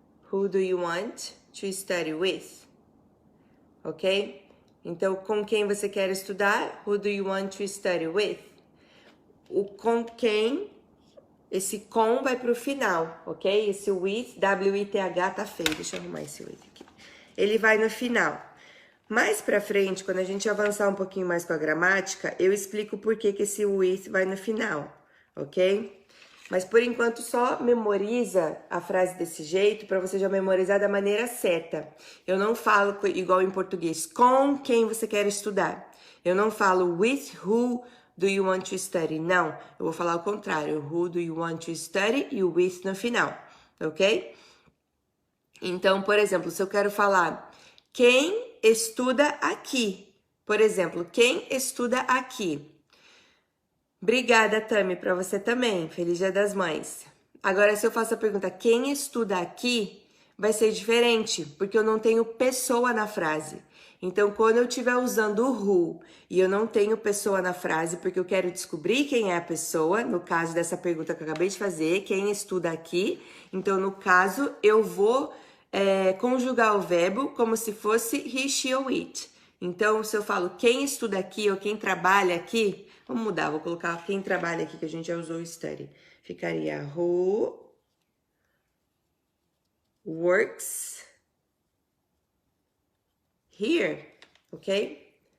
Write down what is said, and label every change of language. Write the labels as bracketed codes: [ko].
[en] Who do you want to study with? Ok? [pt] Então, com quem você quer estudar? [en] Who do you want to study with? [pt] O com quem, esse com vai pro final, ok? Esse with, W-I-T-H tá feio, deixa eu arrumar esse with aqui. Ele vai no final. Mais pra frente, quando a gente avançar um pouquinho mais com a gramática, eu explico por que esse with vai no final, ok? Mas por enquanto só memoriza a frase desse jeito para você já memorizar da maneira certa. Eu não falo igual em português, com quem você quer estudar. Eu não falo [en] with who do you want to study. [pt] Não, eu vou falar o contrário. [en] Who do you want to study [pt] e o [en] with [pt] no final, [en] ok? [pt] Então, por exemplo, se eu quero falar quem estuda aqui. Por exemplo, quem estuda aqui. Obrigada, Tami, para você também. Feliz Dia das Mães. Agora, se eu faço a pergunta, quem estuda aqui, vai ser diferente, porque eu não tenho pessoa na frase. Então, quando eu estiver usando o who e eu não tenho pessoa na frase, porque eu quero descobrir quem é a pessoa, no caso dessa pergunta que eu acabei de fazer, quem estuda aqui, então, no caso, eu vou conjugar o verbo como se fosse he, she ou it. Então, se eu falo quem estuda aqui ou quem trabalha aqui, vamos mudar, vou colocar quem trabalha aqui, que a gente já usou o study. Ficaria [en] who works here, ok?